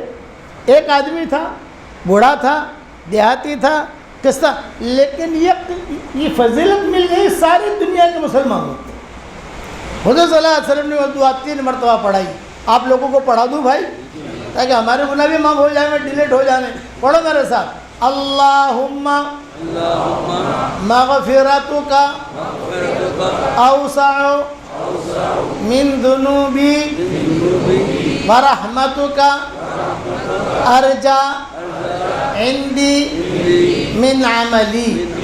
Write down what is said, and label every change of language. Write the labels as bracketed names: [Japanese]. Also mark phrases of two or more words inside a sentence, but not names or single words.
[Urdu] ایک آدمی تھا, بوڑھا تھا, دیہاتی تھا, قصہ, لیکن یہ فضیلت مل گئی ساری دنیا کے مسلمانوں کو. حضور صلی اللہ علیہ وسلم نے وہ دعا 3 مرتبہ پڑھائی. آپ لوگوں کو پڑھا دوں بھائی تاکہ ہمارے گناہ بھی معاف ہو جائیں, ڈیلیٹ ہو جانے. پڑھو میرے ساتھ, [Arabic] اللہم مغفرتک اوسع من ذنوبی ورحمتک ارجا عندی من عملی.